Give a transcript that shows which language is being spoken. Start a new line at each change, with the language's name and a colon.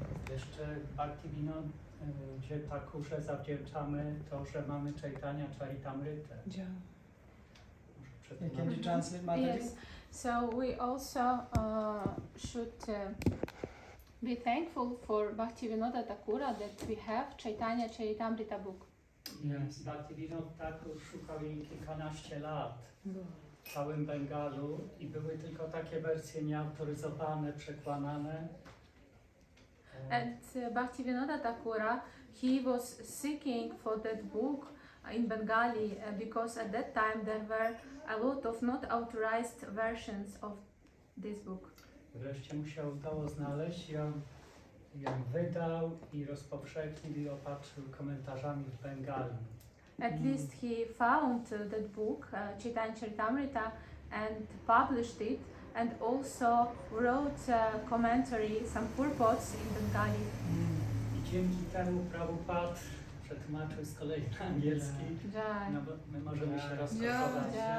Polish: Jeszcze Bhaktivinodzie Thakurze zawdzięczamy to, że mamy Chaitanya Charitamrita.
English: Can you translate Mataji? Yes. So we also should be thankful for Bhaktivinoda Thakura that we have Chaitanya Charitamrita book. Yes.
Polish: Bhaktivinoda Thakur szukał jej kilkanaście lat w całym Bengalu i były tylko takie wersje nieautoryzowane, przekłamane.
English: And Bhaktivinoda Thakura, he was seeking for that book in Bengali because at that time there were a lot of not authorized versions of this book.
Polish: Wreszcie mu się udało znaleźć, ją wydał i rozpowszechnił i opatrzył komentarzami w Bengali.
English: At least he found that book, Chaitanya Charitamrita, and published it, and also wrote a commentary, some purports in Bengali.
Polish: I dzięki temu Prabhupada przetłumaczył z kolei na angielski, no bo my możemy się rozkochować.